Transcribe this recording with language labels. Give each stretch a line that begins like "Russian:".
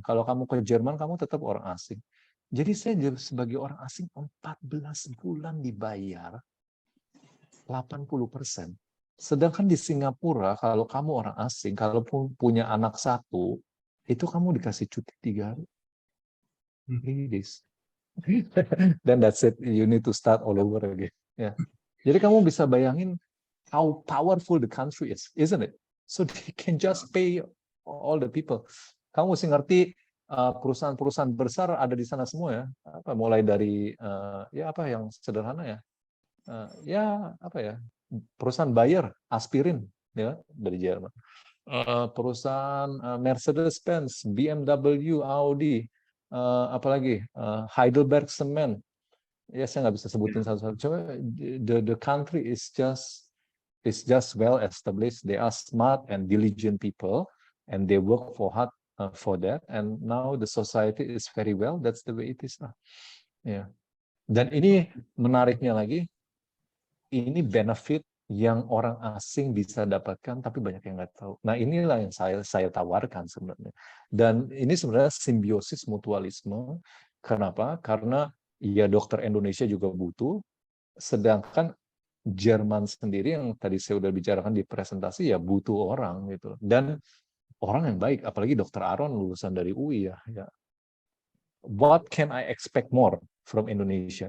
Indonesian: Kalau kamu ke Jerman, kamu tetap orang asing. Jadi saya sebagai orang asing 14 bulan dibayar 80%. Sedangkan di Singapura, kalau kamu orang asing, kalau punya anak 1, itu kamu dikasih cuti 3 hari.
English: 3 days. Then that's it, you need to start all over again.
Indonesian: Ya. Jadi kamu bisa bayangin
English: how powerful the country is, isn't it? So they can just pay all the people.
Indonesian: Kamu mesti ngerti perusahaan-perusahaan besar ada di sana semua ya. Mulai dari ya apa yang sederhana ya. Apa ya? Perusahaan Bayer, aspirin ya dari Jerman. Perusahaan Mercedes-Benz, BMW, Audi, apalagi Heidelberg Cement. Ya saya nggak bisa sebutin satu-satu.
English: Cuma the country is just well established. They are smart and diligent people, and they work hard for that. And now the society is very well. That's the way it is now. Ya.
Indonesian: Dan ini menariknya lagi, ini benefit yang orang asing bisa dapatkan, tapi banyak yang nggak tahu. Nah inilah yang saya tawarkan sebenarnya. Dan ini sebenarnya simbiosis mutualisme. Kenapa? Karena ya dokter Indonesia juga butuh, sedangkan Jerman sendiri yang tadi saya udah bicarakan di presentasi ya butuh orang gitu. Dan orang yang baik, apalagi dokter Aaron lulusan dari UI ya.
English: What can I expect more from Indonesia?